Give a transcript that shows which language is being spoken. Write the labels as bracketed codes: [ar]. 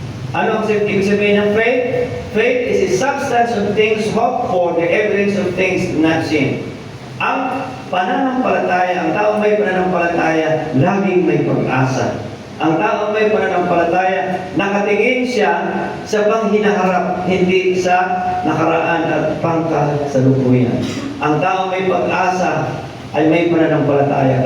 [tl] Ano ang ibig sabihin ng faith? [en] Faith is a substance of things hoped for, the evidence of things not seen. [tl] Ang pananampalataya, ang taong may pananampalataya, laging may pag-asa. Ang taong may pananampalataya, nakatingin siya sa panghinaharap, hindi sa nakaraan at pangkasalukuyan. Ang taong may pag-asa ay may pananampalataya.